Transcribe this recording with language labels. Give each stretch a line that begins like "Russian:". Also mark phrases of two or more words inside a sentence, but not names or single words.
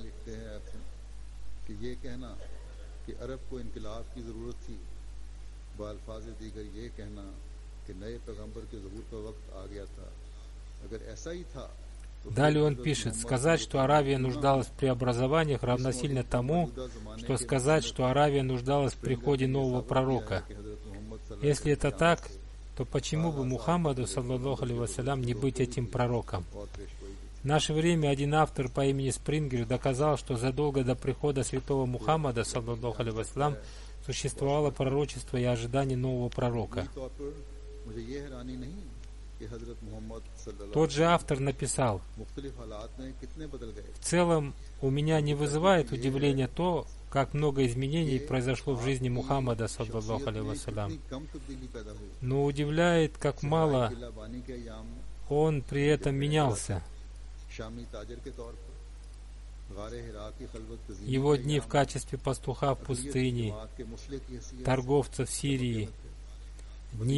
Russian: Далее он пишет: сказать, что Аравия нуждалась в преобразованиях, равносильно тому, что сказать, что Аравия нуждалась в приходе нового пророка. Если это так, то почему бы Мухаммаду,
Arabic: саллаллаху алейхи вассалям,
Russian: не быть этим пророком? В наше время один автор по имени Спрингер доказал, что задолго до прихода святого Мухаммада,
Arabic: саллаллаху алейхи вассалям,
Russian: существовало пророчество и ожидание нового пророка. Тот же автор написал: в целом у меня не вызывает удивления то, как много изменений произошло в жизни Мухаммада,
Arabic: саллаллаху алейхи вассалям,
Russian: но удивляет, как мало он при этом менялся. Его дни в качестве пастуха в пустыне, торговца в Сирии, дни